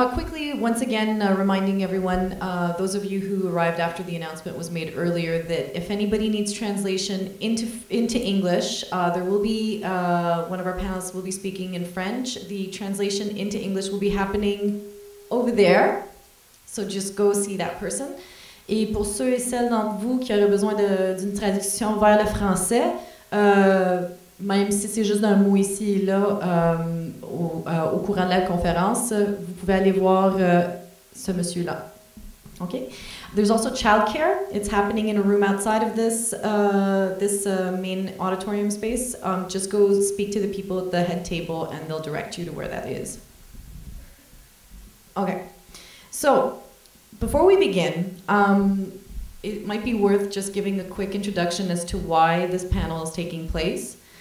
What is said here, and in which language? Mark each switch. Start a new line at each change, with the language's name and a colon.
English: Quickly, once again, reminding everyone, those of you who arrived after the announcement was made earlier, that if anybody needs translation into English, there will be, one of our panelists will be speaking in French. The translation into English will be happening over there. So just go see that person.
French: Et pour ceux et celles d'entre vous qui auraient besoin d'une traduction vers le français, même si c'est juste un mot ici et là, au courant de la conférence, vous pouvez aller voir ce monsieur-là.
English: Okay? There's also childcare. It's happening in a room outside of this main auditorium space. Just go speak to the people at the head table and they'll direct you to where that is. Okay. So, before we begin, it might be worth just giving a quick introduction as to why this panel is taking place.